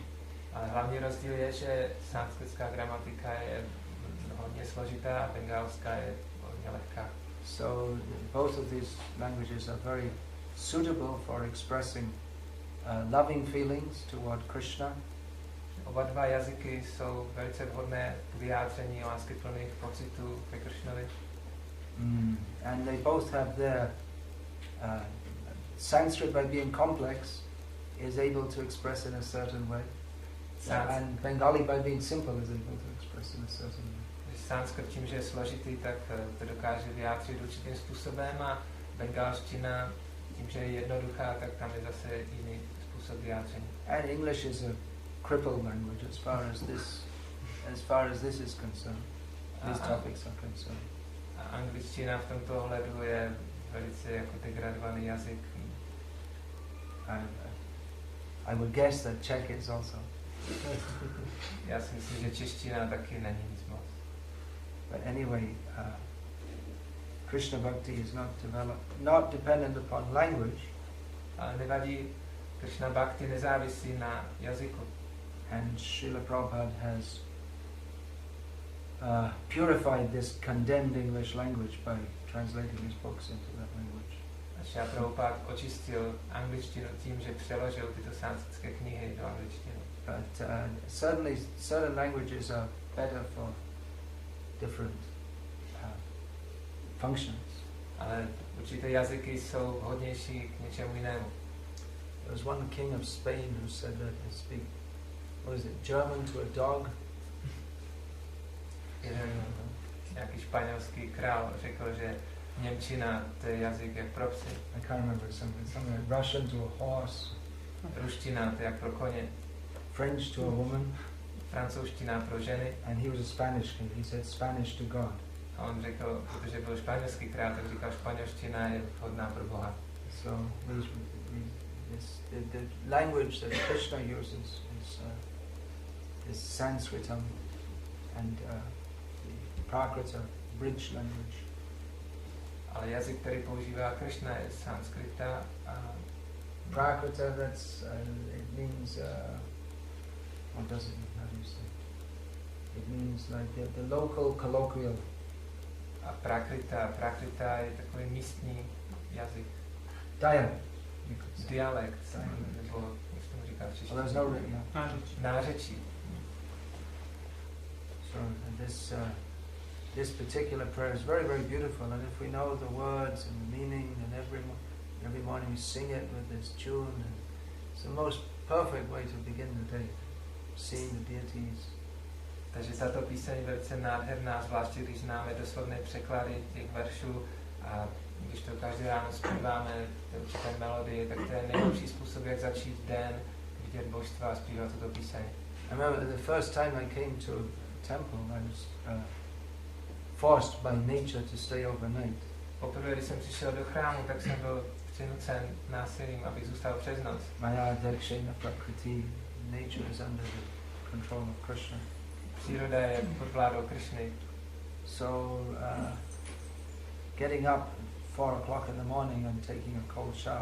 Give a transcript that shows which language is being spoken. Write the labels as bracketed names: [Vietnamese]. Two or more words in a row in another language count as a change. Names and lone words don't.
[Czech] Ale hlavní rozdíl je, že sanskritská gramatika je hodně složitá a bengalská je hodně lehká. [English] So both of these languages are very suitable for expressing loving feelings toward Krishna. [Czech] Oba dva jazyky jsou velice vhodné k vyjádření láskyplných pocitů ke Krishnovi. [English] And they both have their Sanskrit, by being complex, is able to express in a certain way. And Bengali, by being simple, is able to express in a certain way. [Czech] Sanskrit tím, že je složitý, tak to dokáže vyjádřit určitým způsobem a bengalština tím, že je jednoduchá, tak tam je zase jiný způsob vyjádření. [English] And English is a crippled language as far as this is concerned. These topics are concerned. [Czech] A angličtina v tomto ohledu je velice jako degradovaný jazyk. [English] I would guess that Czech is also. [Czech] Já si myslím, že čeština taky není nic moc. [English] But anyway, Krishna Bhakti is not dependent upon language. [Czech] Ale nevadí, Krishna Bhakti nezávisí na jazyku. [English] And Srila Prabhupada has purified this condemned English language by translating his books into that language. [Czech] A Srila Prabhupada očistil angličtinu tím, že přeložil tyto sanskritské knihy do angličtiny. [English] But certainly certain languages are better for different functions. [Czech] Ale určité jazyky jsou vhodnější k něčemu jinému. [English] There was one king of Spain who said that he speak, what is it, German to a dog? [Czech] Jeden nějaký španělský král řekl, že němčina to je jazyk jak pro psy. [English] I can't remember something like Russian to a horse. [Czech] Ruština to je jak pro koně. [English] French to a woman. [Czech] Francouzština pro ženy. [English] And he was a Spanish king. He said Spanish to God. [Czech] A on řekl, protože byl španělský král, tak říkal, španělština je vhodná pro Boha. [English] So the language that Krishna uses is Sanskritam, and the Prakrita, bridge language. [Czech] Ale jazyk, který používá Krishna, je sanskrita a Prakrita, [English] that's it means what does it mean? How do you say? It means like the local colloquial. [Czech] a prakrita je takový místní jazyk. [English] Dialect. [Czech] Dialekt, nebo jak se tomu říká v češtině? [English] Well, there's no written. [Czech] Nářečí. [English] So this particular prayer is very, very beautiful, and if we know the words and the meaning, and every morning we sing it with this tune, and it's the most perfect way to begin the day, seeing the deities. [Czech] Takže tato píseň je velice nádherná, zvláště když známe doslovné překlady těch veršů a když to každý ráno zpíváme, určité melodie, tak to je nejlepší způsob, jak začít den, vidět božstva a zpívat tuto píseň. [English] I remember the first time I came to a temple, I was forced by nature to stay overnight. [Czech] Poprvé, když jsem přišel do chrámu, tak jsem byl přinucen násilím, abych zůstal přes noc. [Sanskrit] Maya Dakshina Prakriti, [English] nature is under the control of Krishna. [Czech] Příroda je pod vládou Krishny. [English] So getting up at 4 o'clock in the morning and taking a cold shower.